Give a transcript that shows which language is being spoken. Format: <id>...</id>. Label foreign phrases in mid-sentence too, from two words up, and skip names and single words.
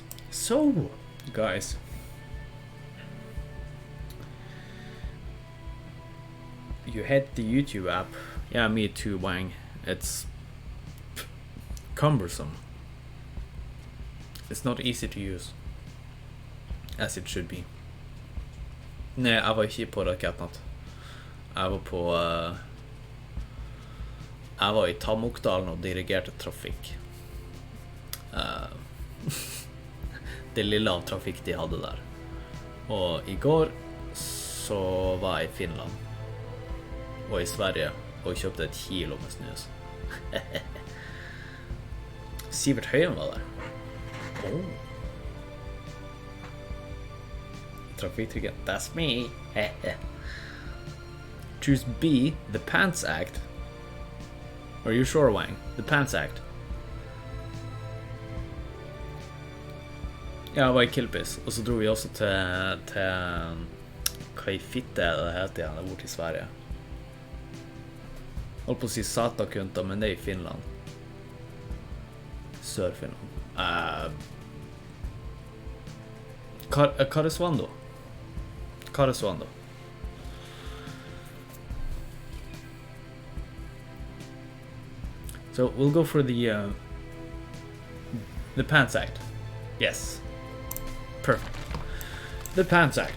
<en>So, guys, you hit the YouTube app. Yeah, me too, Wang. It's cumbersome. It's not easy to use, as it should be.</en> <no>Nei, jeg var ikke på Raketnatt. Jeg var på jeg var i Tamokdalen og dirigerte trafikk. Det lille av trafikk de hadde der. Og i går så var jeg i Finland og i Sverige og kjøpte et kilo med snus. Sivert Høyen var der. Trafikktrykken.</no> <en>That's me. Choose B, the Pants Act. Are you sure, Wang? The Pants Act.</en> <no>Ja, jeg var i Kilpis, og så dro vi også til hva i fitte det heter igjen, der borte i Sverige. Holdt på å si Satakunta, men det er i Finland. Sør-Finland. Karesuando.</no> <en>So we'll go for the Pants Act. Yes. Perfect. The Pants Act.</en>